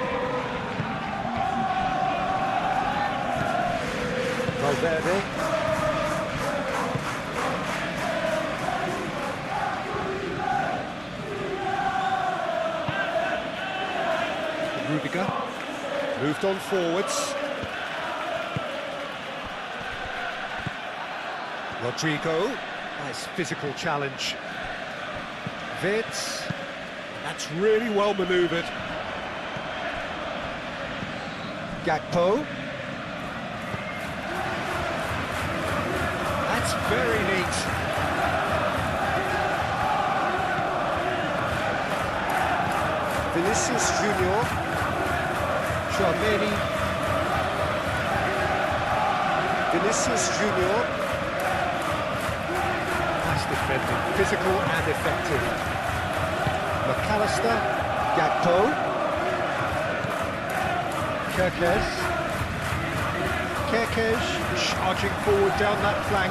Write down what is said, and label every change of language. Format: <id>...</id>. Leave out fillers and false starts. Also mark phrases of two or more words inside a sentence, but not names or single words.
<en>Valverde. Rudiger. Moved on forwards. Rodrigo. Nice physical challenge. Vitz. That's really well manoeuvred. Gakpo. That's very neat. Vinicius Junior. Tchouaméni. Vinicius Junior. Nice defending, physical and effective. McAllister, Gakpo, Kerkez charging forward down that flank.</en>